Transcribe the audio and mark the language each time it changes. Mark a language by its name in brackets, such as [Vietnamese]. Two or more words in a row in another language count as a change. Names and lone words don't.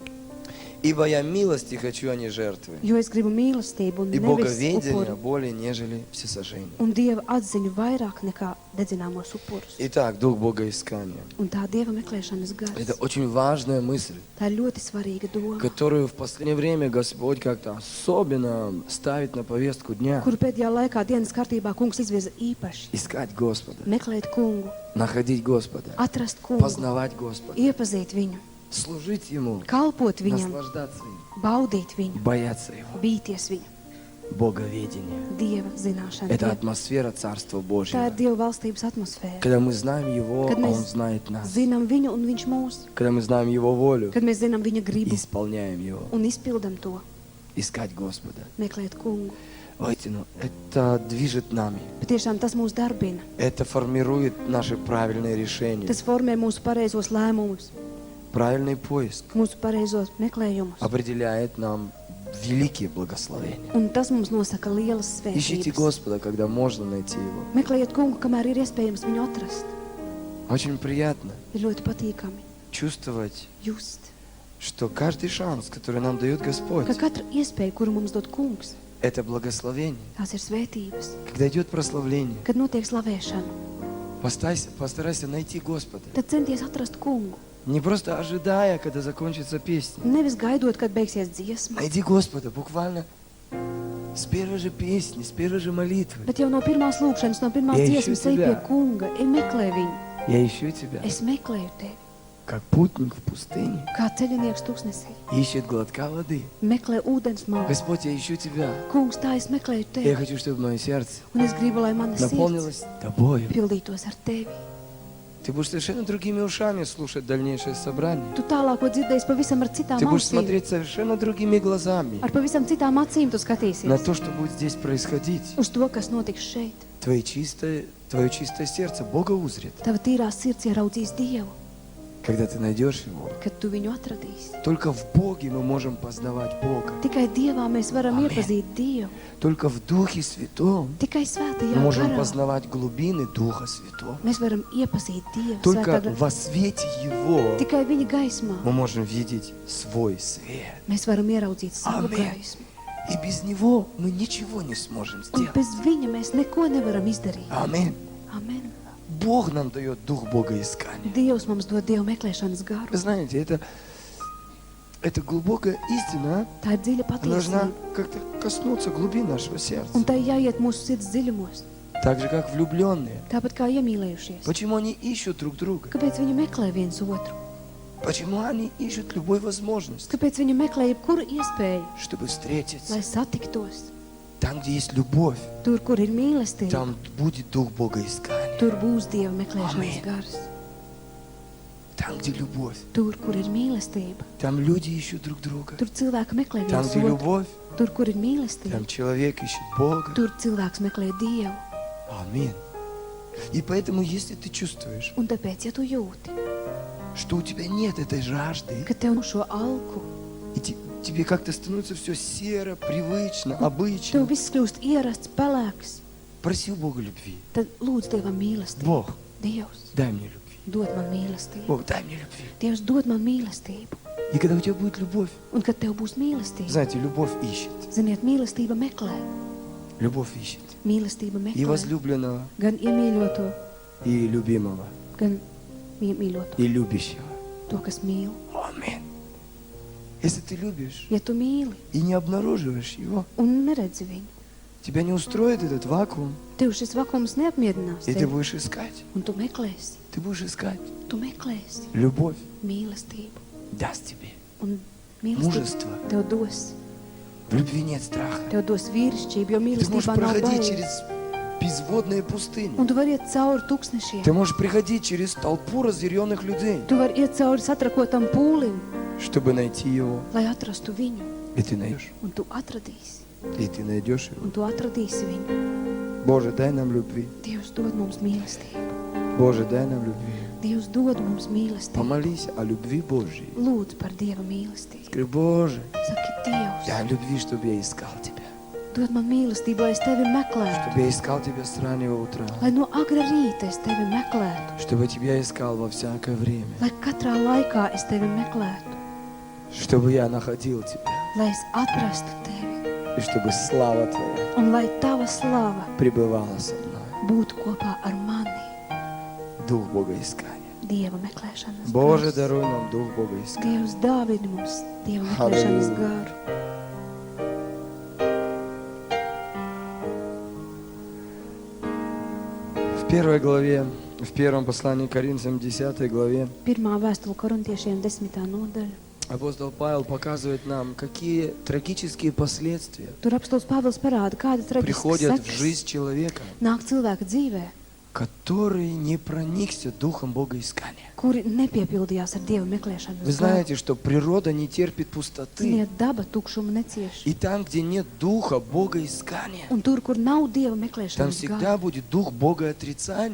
[Russian] Ибо я милости хочу, а не жертвы. [Latvian] Jo es gribu mīlestību un [Russian] И [Latvian] nevis [Russian] боговедения [Latvian] upuri. [Russian] более, нежели всесожжение. [Latvian] Un Dieva atziņu vairāk nekā dedzināmos upurus. [Russian] Итак, дух богоискания. [Latvian] Un tā Dieva meklēšanas gars. [Russian] Это очень важная мысль, [Latvian] Tā ir ļoti svarīga doma, [Russian] которую в последнее время Господь как-то особенно ставит на повестку дня. [Latvian] kuru pēdējā laikā dienas kārtībā kungs izvirza īpaši. [Russian] Искать Господа, [Latvian] Meklēt kungu, [Russian] находить Господа, [Latvian] atrast kungu, [Russian] познавать Господа, [Latvian] iepazīt viņu, [Russian] служить Ему, [Latvian] kalpot viņam, [Russian] наслаждаться им, [Latvian] baudīt viņu, [Russian] бояться Его. [Latvian] bīties viņu. [Russian] Боговедение. [Latvian] Dieva zināšana. [Russian] Это [Latvian] Dieva- [Russian] атмосфера Царства [Latvian] Tā ir [Russian] Божьего. [Latvian] Dieva valstības atmosfēra. [Russian] Когда мы знаем Его, [Latvian] Kad [Russian] а [Latvian] mēs [Russian] Он знает нас. [Latvian] zinām viņu un viņš mūs. [Russian] Когда мы знаем Его волю [Latvian] Kad mēs zinām viņa [Russian] и [Latvian] gribu [Russian] исполняем Его. [Latvian] un izpildam to, [Russian] Искать Господа. [Latvian] meklēt kungu. [Russian] Воистину, это движет нами. [Latvian] Patiešām tas mūs darbina. [Russian] Это формирует наши правильные решения. [Latvian] Tas formē mūsu pareizos lēmumus, [Russian] Правильный поиск [Latvian] mūsu pareizos meklējumus. [Russian] определяет нам великие благословения. [Latvian] Un tas mums nosaka lielas [Russian] Ищите [Latvian] svētības. [Russian] Господа, когда можно найти Его. [Latvian] Meklējiet kungu, kamēr ir iespējams viņu atrast. [Russian] Очень приятно [Latvian] Ir ļoti patīkami [Russian] чувствовать, [Latvian] just, [Russian] что каждый шанс, который нам дает Господь, [Latvian] ka katra iespēja, kuru mums dod kungs, [Russian] это благословение. [Latvian] tās ir svētības. [Russian] Когда идет прославление, [Latvian] Kad notiek slavēšana, [Russian] постарайся найти Господа. [Latvian] tad centies atrast kungu. [Russian] Не просто ожидая, когда закончится песня. [Latvian] Nevis gaidot, kad beigsies dziesma, [Russian] Найди Господа буквально с первой же песни, с первой же молитвы. [Latvian] bet jau no pirmās lūkšanas, no pirmās Ja dziesmas iešu ej pie [Russian] тебя. [Latvian] kunga, ej meklē viņu. [Russian] Я ищу тебя, [Latvian] Es meklēju tevi, [Russian] как путник в пустыне [Latvian] kā ceļinieks tūkstnesī. [Russian] ищет глотка воды. [Latvian] Meklē ūdens māju. [Russian] Господь, я ищу тебя. [Latvian] Kungs, tā es meklēju [Russian] Я [Latvian] tevi, [Russian] хочу, чтобы мое сердце [Latvian] un es gribu, lai mana sirds [Russian] наполнилось тобою. [Latvian] pildītos ar tevi. [Russian] Ты будешь совершенно другими ушами слушать дальнейшее собрание. [Latvian] Tu tālāko dzirdēsi pavisam ar citām [Russian] Ты будешь [Latvian] ausīm, [Russian] смотреть совершенно другими глазами [Latvian] ar pavisam citām acīm tu [Russian] на [Latvian] skatīsies [Russian] то, что будет здесь происходить. [Latvian] uz to, kas notiks šeit. [Russian] Твое чистое сердце Бога узрит, [Latvian] Tava tīrā sirds ieraudzīs Dievu, [Russian] когда ты найдешь Его. [Latvian] kad tu viņu atradīsi. [Russian] Только в Боге мы можем познавать Бога. [Latvian] Tikai Dievā mēs varam Amen. iepazīt Dievu. [Russian] Только в Духе Святом [Latvian] Tikai [Russian] мы [Latvian] svētajā [Russian] можем [Latvian] garā [Russian] познавать глубины Духа Святого. [Latvian] mēs varam iepazīt Dievu. [Russian] Только [Latvian] Svētā garā. [Russian] во свете Его [Latvian] Tikai viņa gaismā [Russian] мы можем видеть свой свет. [Latvian] mēs varam ieraudzīt savu Amen. gaismu. [Russian] И без Него мы ничего не сможем [Latvian] Un [Russian] сделать. [Latvian] bez viņa mēs neko nevaram izdarīt. [Russian] Аминь. [Latvian] Amen. [Russian] Бог нам дает дух богоискания. [Latvian] Dievs mums dod Dievu meklēšanas garu. [Russian] Вы знаете, это глубокая истина, [Latvian] Tā ir dziļa [Russian] а? Должна [Latvian] patiesība. [Russian] как-то коснуться глубин нашего сердца. [Latvian] Un tai jāiet mūsu sirds dziļumos. [Russian] Так же, как влюбленные. [Latvian] Tāpat kā iemīlējušies. [Russian] Почему они ищут друг друга? [Latvian] Kāpēc viņi meklē viens otru? [Russian] Почему они ищут любой возможности, [Latvian] Kāpēc viņi meklē jebkuru iespēju, [Russian] чтобы встретиться? [Latvian] lai satiktos? [Russian] Там, где есть любовь, [Latvian] Tur, kur ir mīlestība, [Russian] там будет дух богоискания. [Latvian] tur būs Dieva meklēšanas Amen. gars. [Russian] Там, где любовь, [Latvian] Tur, kur ir mīlestība, [Russian] там люди ищут друг друга. [Latvian] tur cilvēki meklē [Russian] Там, [Latvian] viens [Russian] где [Latvian] otru. [Russian] любовь, [Latvian] Tur, kur ir [Russian] там [Latvian] mīlestība, [Russian] человек ищет Бога. [Latvian] tur cilvēks meklē Dievu. [Russian] Аминь. И поэтому, если ты чувствуешь, [Latvian] Un tāpēc, ja tu jūti, [Russian] что у тебя нет этой жажды, [Latvian] ka tev nav šo alku, [Russian] и тебе как-то становится все серо, привычно, [Latvian] tev [Russian] обычно, [Latvian] viss kļūst ierasts, pelēks, [Russian] проси у Бога любви. [Latvian] tad lūdz Dievam mīlestību. [Russian] Бог, [Latvian] Dievs, [Russian] дай мне любви. [Latvian] dod man mīlestību. [Russian] Бог, дай мне любви. [Latvian] Dievs, dod man mīlestību. [Russian] И когда у тебя будет любовь, [Latvian] Un kad tev būs mīlestība, [Russian] знаете, любовь ищет. [Latvian] ziniet, mīlestība meklē. [Russian] Любовь ищет. [Latvian] Mīlestība [Russian] И [Latvian] meklē [Russian] возлюбленного, [Latvian] gan iemīļoto, [Russian] и любимого, [Latvian] gan iemīļoto, [Russian] и любящего. [Latvian] to, kas mīl. [Russian] Аминь. Если ты любишь [Latvian] Ja tu mīli [Russian] и не обнаруживаешь его, [Latvian] un neredzi viņu, [Russian] тебя не устроит этот вакуум, [Latvian] tev šis vakums neapmierinās [Russian] и ты [Latvian] tevi, [Russian] будешь искать. [Latvian] un tu meklēsi, [Russian] Ты будешь искать. [Latvian] tu meklēsi [Russian] Любовь [Latvian] mīlestību, [Russian] даст тебе. [Latvian] un mīlestība [Russian] Мужество. [Latvian] tev dos, [Russian] В любви нет страха. [Latvian] tev dos vīrišķību, jo [Russian] Ты можешь [Latvian] mīlestībā nav [Russian] проходить [Latvian] bail. [Russian] через безводные пустыни. [Latvian] Un tu vari iet cauri tūkstnešiem, [Russian] Ты можешь приходить через толпу разъяренных людей, [Latvian] tu vari iet cauri satrakotam pūlim, [Russian] чтобы найти его. [Latvian] lai atrastu viņu, [Russian] И ты найдешь. [Latvian] un tu atradīsi, [Russian] И ты найдешь его. [Latvian] un tu atradīsi viņu. [Russian] Боже, дай нам любви. [Latvian] Dievs dod mums mīlestību. [Russian] Боже, дай нам любви. [Latvian] Dievs dod mums mīlestību. [Russian] Помолись о любви Божьей. [Latvian] Lūdzu par Dieva mīlestību. [Russian] Скажи, Боже, [Latvian] Saki, Dievs, [Russian] дай любви, чтобы я искал Тебя. [Latvian] dod man mīlestību, lai es tevi meklētu. [Russian] Чтобы я искал Тебя с раннего утра. [Latvian] Lai no agra rīta es tevi meklētu. [Russian] Чтобы Тебя искал во всякое время. [Latvian] Lai katrā laikā es tevi meklētu. [Russian] Чтобы я находил Тебя. [Latvian] Lai es atrastu tevi. [Russian] И чтобы слава Твоя [Latvian] Un lai tava slava [Russian] пребывала со мной. [Latvian] būtu kopā ar mani. [Russian] Дух Богоискания. [Latvian] Dieva meklēšanas [Russian] Боже, [Latvian] gars. [Russian] даруй нам Дух Богоискания. [Latvian] Dievs dāvidi mums Dieva meklēšanas Halleluja. garu. [Russian] В первой главе, в первом послании к Коринфянам, 10 главе, [Latvian] Pirmā vēstule korintiešiem 10. nodaļa. [Russian] апостол Павел показывает нам, какие трагические последствия [Latvian] Tur apstāsts Pāvils parāda, kāda traģiska [Russian] приходят в [Latvian] sekas [Russian] жизнь человека, [Latvian] nāk cilvēka dzīvē, [Russian] который не проникся Духом Богоискания. [Latvian] kuri nepiepildījās ar Dieva meklēšanas [Russian] Вы [Latvian] garu. [Russian] знаете, что природа не терпит пустоты. [Latvian] Ziniet, daba tukšumu necieš. [Russian] И там, где нет Духа Богоискания, [Latvian] Un tur, kur nav Dieva [Russian] там [Latvian] meklēšanas [Russian] всегда [Latvian] gara, [Russian] будет Дух Богоотрицания.